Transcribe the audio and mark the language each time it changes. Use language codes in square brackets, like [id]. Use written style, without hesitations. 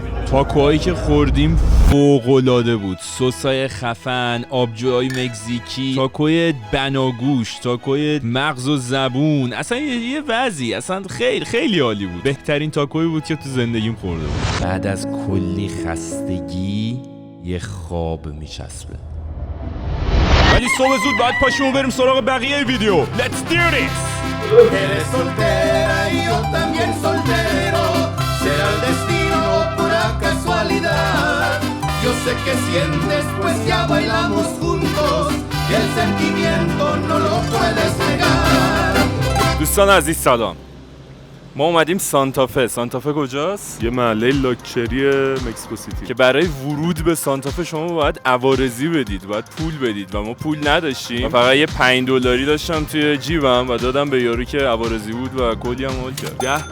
[fa] تاکوهایی که خوردیم فوق‌العاده بود. سسای خفن، آبجوهای مکزیکی، تاکوی بناگوش، تاکوی مغز و زبون، اصلا یه وضعی، اصلا خیلی خیلی عالی بود. بهترین تاکویی بود که تو زندگیم خورده بود. بعد از کلی خستگی یه خواب میچسبه. ولی صبح زود باید پاشیم و بریم سراغ بقیه ویدیو. [en] Let's do this! [es] Eres soltera y yo también soltero. Será el destino pura casualidad. Yo sé que sientes pues ya bailamos juntos y el sentimiento no lo puedes negar. [fa] دوست دوستان عزیز سلام. ما اومدیم سانتافه. سانتافه کجاست؟ یه محله لاکچری مکزیکو سیتی که برای ورود به سانتافه شما باید عوارضی بدید، باید پول بدید و ما پول نداشتیم. فقط یه $5 داشتم توی جیبم و دادم به یارو که عوارضی بود و کلی هم حال کرد.